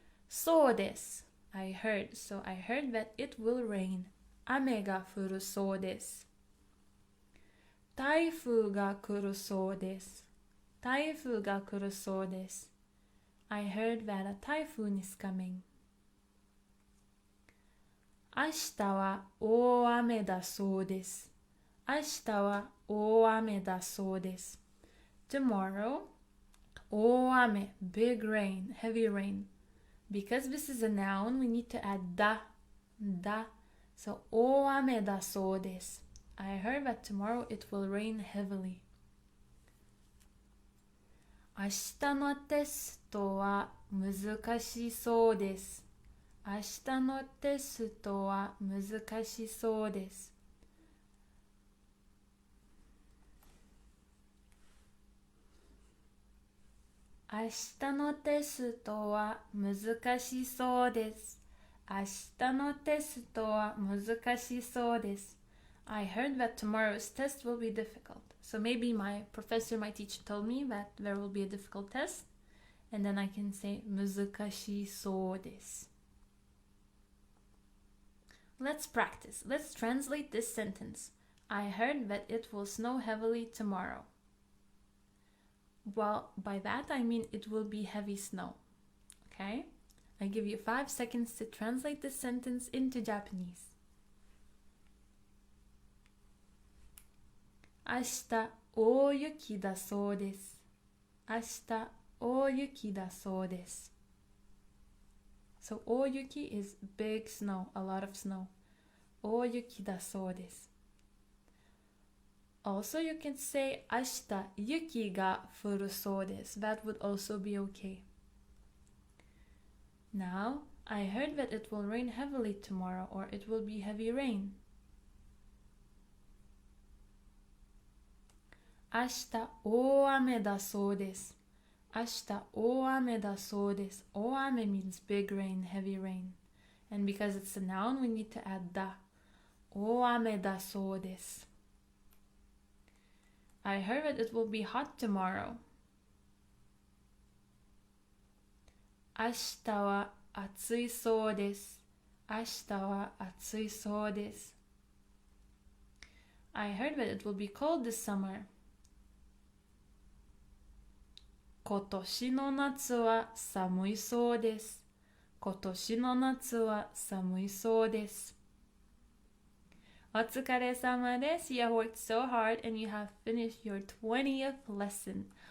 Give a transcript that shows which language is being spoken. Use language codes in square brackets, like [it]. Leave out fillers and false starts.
[ja] そうです。 [en] I heard. So I heard that it will rain. [ja] 雨が降るそうです。台風が来るそうです。台風が来るそうです。 [en] I heard that a typhoon is coming. [ja] 明日は大雨だそうです。明日は大雨だそうです。 [en] Tomorrow, 大雨, big rain, heavy rain. Because this is a noun, we need to add da, da. [ja] So 大雨だそうです。 [en] I heard that tomorrow it will rain heavily. [ja] 明日のテストは難しそうです。明日のテストは難しそうです。明日のテストは難しそうです。明日のテストは難しそうです。 [en] I heard that tomorrow's test will be difficult. So maybe my professor, my teacher told me that there will be a difficult test. And then I can say [ja] 難しそうです。 [en] Let's practice. Let's translate this sentence. I heard that it will snow heavily tomorrow. Well, by that I mean it will be heavy snow. Okay? I give you 5 seconds to translate this sentence into Japanese. [ja] 明日大雪だそうです。明日大雪だそうです。 [en] So 大雪 is big snow, a lot of snow. [ja] 大雪だそうです。 [en] Also, you can say [ja] 明日雪が降るそうです。 [en] That would also be okay. Now, I heard that it will rain heavily tomorrow, or it will be heavy rain. [ja] 明日大雨だそうです。明日大雨だそうです。 [en] 大雨 means big rain, heavy rain. And because it's a noun, we need to add だ。 [ja] 大雨だそうです。 [en] I heard that it will be hot tomorrow. [ja] 明日は暑いそうです。明日は暑いそうです。 [en] I heard that it will be cold this summer. [ja] 今年の夏は寒いそうです。今年の夏は寒いそうです。お疲れ様です。 [en] You have worked so hard and you have finished your 20th lesson.